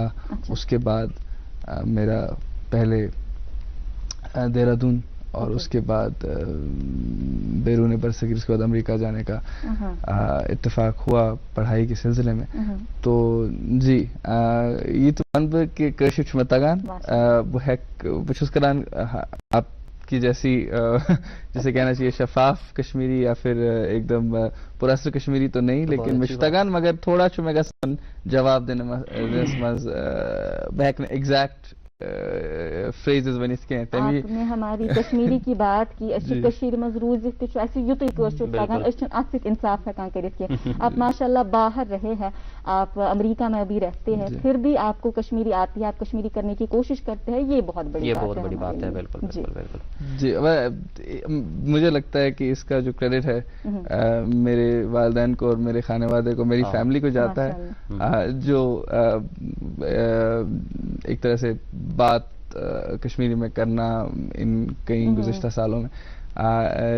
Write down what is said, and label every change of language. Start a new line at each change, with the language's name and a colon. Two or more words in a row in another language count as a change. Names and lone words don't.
Urdu: اس کے بعد میرا پہلے دہرادون اور اس کے بعد بیرون برصغیر، اس کے بعد امریکہ جانے کا اتفاق ہوا پڑھائی کے سلسلے میں. تو جی یہ تو کہ
Kashmiri: کشیر چھُ مےٚ تگان، بہٕ چھُس کران
Urdu: آپ کی جیسے کہنا چاہیے
Kashmiri: شفاف کشمیری
Urdu: یا پھر ایک دم پر اثر کشمیری تو نہیں، لیکن
Kashmiri: مےٚ چھُ تگان مگر تھوڑا چھُ مےٚ گژھان جواب دِنس منٛز بہٕ ہیٚکہٕ نہٕ
English: exact phrases
Kashmiri: ونِتھ کینٛہہ.
Urdu: آپ نے ہماری کشمیری کی بات کی،
Kashmiri: اچھی کشیر مز روزت تہ اسی یوت کٲشُر تگان، اس ات سۭتۍ انصاف ہیکان کٔرِتھ کینٛہہ.
Urdu: آپ ماشاءاللہ باہر رہے ہیں، آپ امریکہ میں ابھی رہتے ہیں، پھر بھی آپ کو کشمیری آتی ہے، آپ کشمیری کرنے کی کوشش کرتے ہیں، یہ بہت بڑی بات ہے. بالکل جی مجھے لگتا ہے کہ اس کا جو کریڈٹ ہے میرے والدین کو اور میرے خانوادے کو، میری فیملی کو جاتا ہے، جو ایک طرح سے بات کشمیری میں کرنا ان کئی گزشتہ سالوں میں.